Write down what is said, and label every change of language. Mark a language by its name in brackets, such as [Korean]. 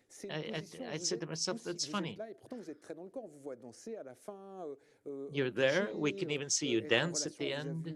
[English] I said to myself, that's funny. [French] Et pourtant, vous êtes très dans le corps. On vous voit danser à la fin. [English] You're there. We can even see you dance at the end.